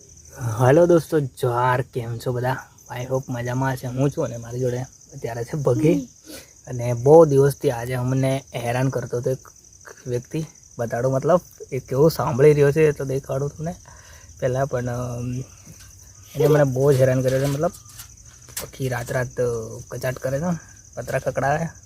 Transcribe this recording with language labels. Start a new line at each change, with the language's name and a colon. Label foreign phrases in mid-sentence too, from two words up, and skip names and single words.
Hindi: हेलो दोस्तों,
Gujarati: जोहार। કેમ છો બધા?
English: I hope
Gujarati: મજા માં છે। હું છું અને મારી જોડે અત્યારે છે ભગી। અને બહુ દિવસથી આજ અમને હેરાન કરતો તો એક વ્યક્તિ બતાડો, મતલબ એક કેવો સાંભળી રહ્યો છે તો દેખાડો તમને પહેલા। પણ એને મને બહુ જ હેરાન કર્યો છે, મતલબ આખી રાત રાત કચાટ કરે છે, પતરા કકડાવે।